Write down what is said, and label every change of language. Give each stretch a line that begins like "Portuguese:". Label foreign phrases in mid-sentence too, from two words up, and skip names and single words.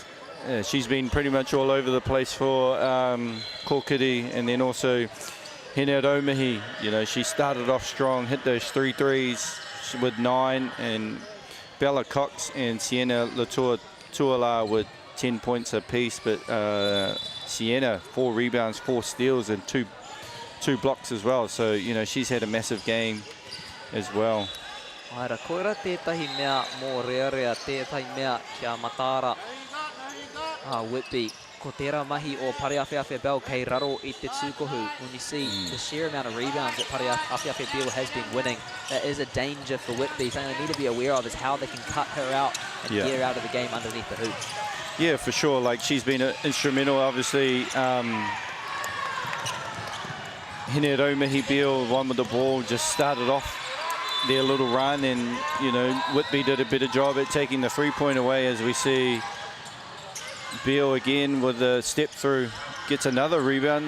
English: She's been pretty much all over the place for Kōkiri, and then also Hine Romihi, you know, she started off strong, hit those 3 threes with 9, and Bella Cox and Sienna Latour-Tuala with 10 points apiece, but Sienna 4 rebounds, 4 steals, and two blocks as well. So, you know, she's had a massive game as well.
Māori: Aira, koira tētahi mea mō rea tētahi mea kia matara Whitby. Ko tērā mahi o Pareawhiawhia Bell kei raro I te tūkohu.
English: When you see the sheer amount of rebounds that Pareawhiawhia Bell has been winning, that is a danger for Whitby. Something they need to be aware of is how they can cut her out and get her out of the game underneath the hoop. Yeah, for sure. Like, she's been instrumental, obviously. Hine Romihi Beale, one with the ball, just started off their little run, and, you know, Whitby did a better job at taking the 3-point away, as we see Beale again with a step through, gets another rebound.